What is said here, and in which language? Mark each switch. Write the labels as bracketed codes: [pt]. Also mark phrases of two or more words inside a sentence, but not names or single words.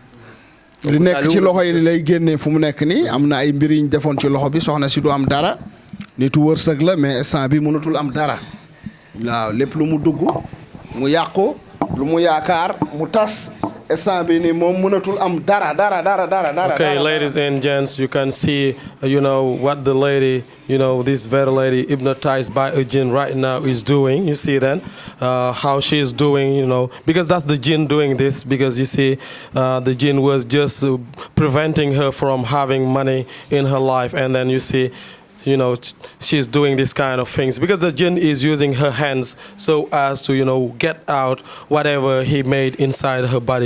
[wo] li nekk ci loxo yi li lay génnee fu mu nekk nii am na ay mbir yi ñu defoon ci loxo bi soxna si du am dara nitu wërsëg la mais instant bi mënatul am dara waaw lépp lu mu dugg mu yàqu lu mu yaakaar mu tas instant bi ni moom mënatul am dara. [en] Okay, ladies and gents, you can see, what the lady, this very lady hypnotized by a jinn right now is doing. You see then how she is doing, because that's the jinn doing this, because you see the jinn was just preventing her from having money in her life, and then you see she's doing this kind of things because the jinn is using her hands so as to, get out whatever he made inside her body.